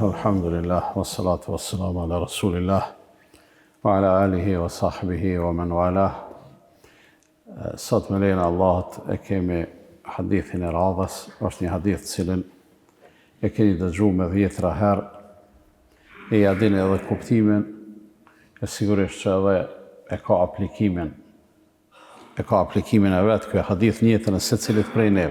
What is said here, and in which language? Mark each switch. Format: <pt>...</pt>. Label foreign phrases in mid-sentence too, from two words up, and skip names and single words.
<ar>الحمد لله والصلاة والسلام على رسول الله وعلى آله وصحبه ومن والاه.</ar> <sq>Sot me lejnë Allahut e kemi hadithin e radhës, është një hadith cilin e keni dëgju me 10 herë, e ja dini edhe kuptimin, e sigurisht që edhe e ka aplikimin e vetë, kjo hadith në jetën e secilit prej neve.</sq>